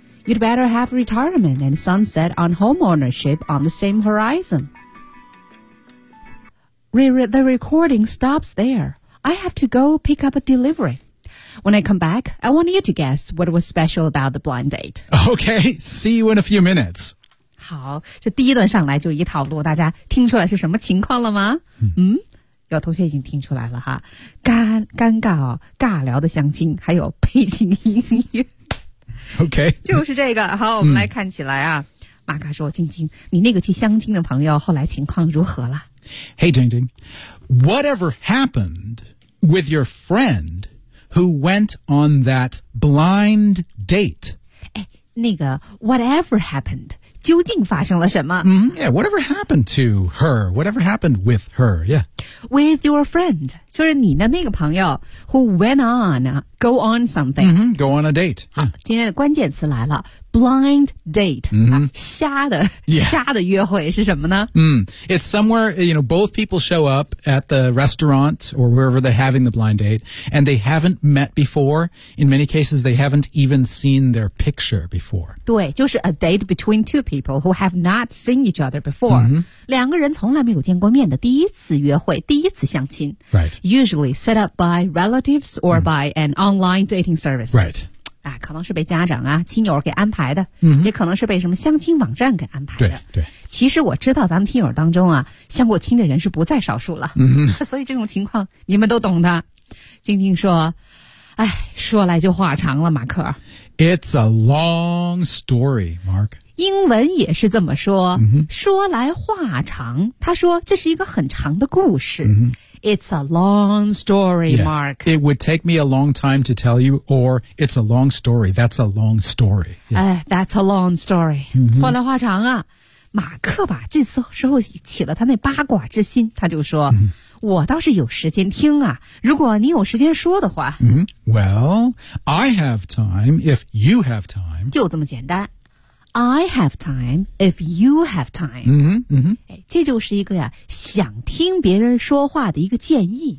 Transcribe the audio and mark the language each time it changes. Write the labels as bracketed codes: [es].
[en] You'd better have retirement and sunset on home ownership on the same horizon. The recording stops there. I have to go pick up a delivery. When I come back, I want you to guess what was special about the blind date. Okay, see you in a few minutes. [zh] 好，这第一段上来就一套路，大家听出来是什么情况了吗？嗯，有同学已经听出来了哈，尴尬聊的相亲，还有背景音乐。 OK，就是这个。好，我们来看起来啊，马卡说：“晶晶，你那个去相亲的朋友后来情况如何了 [en] ？”Hey， 晶晶 ，Whatever happened with your friend who went on that blind date？ [zh] 哎，那个 [en] Whatever happened。 [zh] 究竟发生了什么、 [en] Yeah, whatever happened to her? Whatever happened with her? Yeah. With your friend. [zh] 就是你的那个朋友 [en] who went on, go on something.、 Mm-hmm, go on a date.、 [zh] Yeah. 今天的关键词来了 blind date.、 Mm-hmm. 瞎的、yeah. 瞎的约会是什么呢、 [en] It's somewhere, you know, both people show up at the restaurant or wherever they're having the blind date and they haven't met before. In many cases, they haven't even seen their picture before. [zh] 对，就是 [en] a date between two. Two people who have not seen each other before.、 Mm-hmm. [zh] 两个人从来没有见过面的第一次约会，第一次相亲。 [en] Right. Usually set up by relatives or、mm-hmm. by an online dating service. Right. [zh] 啊，可能是被家长啊、亲友给安排的、 mm-hmm. 也可能是被什么相亲网站给安排的。对对。其实我知道咱们听友当中啊，相过亲的人是不在少数了。 Mm-hmm. 所以这种情况你们都懂的。晶晶说，哎，说来就话长了，马克。 [en] It's a long story, Mark. [zh] 英文也是这么说、 mm-hmm. 说来话长他说这是一个很长的故事、 mm-hmm. [en] It's a long story、 yeah. Mark It would take me a long time to tell you Or it's a long story That's a long story、 yeah. 哎、That's a long story、 mm-hmm. [zh] 说来话长啊马克吧这次时候起了他那八卦之心他就说、 mm-hmm. 我倒是有时间听啊如果你有时间说的话、 mm-hmm. [en] Well I have time if you have time [zh] 就这么简单 [en] I have time if you have time. 嗯嗯， [zh] 这就是一个呀，想听别人说话的一个建议。